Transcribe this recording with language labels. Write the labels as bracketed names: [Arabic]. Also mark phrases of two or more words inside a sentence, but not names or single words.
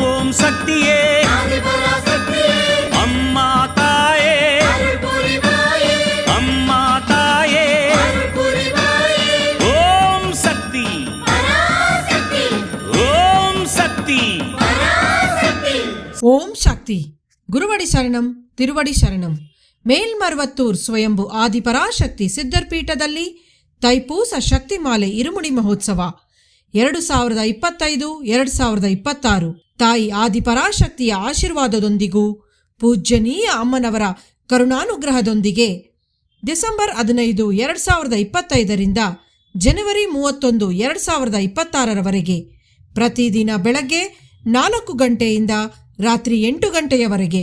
[Tamil] சக்தியே அம்மா தாயே, அம்மா தாயே, ஓம் சக்தி, ஓம் சக்தி. ஓம் சக்தி. குருவடி சரணಂ, திருவடி சரணம். [Kannada] ಮೇಲ್ಮರ್ವತ್ತೂರ್ ಸ್ವಯಂಭು ಆದಿಪರಾಶಕ್ತಿ ಸಿದ್ಧರ್ಪೀಠದಲ್ಲಿ ತೈಪೂಸ ಶಕ್ತಿಮಾಲೆ ಇರುಮುಡಿ ಮಹೋತ್ಸವ 2025-2026 ತಾಯಿ ಆದಿಪರಾಶಕ್ತಿಯ ಆಶೀರ್ವಾದದೊಂದಿಗೂ ಪೂಜ್ಯನೀಯ ಅಮ್ಮನವರ ಕರುಣಾನುಗ್ರಹದೊಂದಿಗೆ ಡಿಸೆಂಬರ್ 15, 2025 ಜನವರಿ 31, 2026 ಪ್ರತಿದಿನ ಬೆಳಗ್ಗೆ 4 ಗಂಟೆಯಿಂದ ರಾತ್ರಿ 8 ಗಂಟೆಯವರೆಗೆ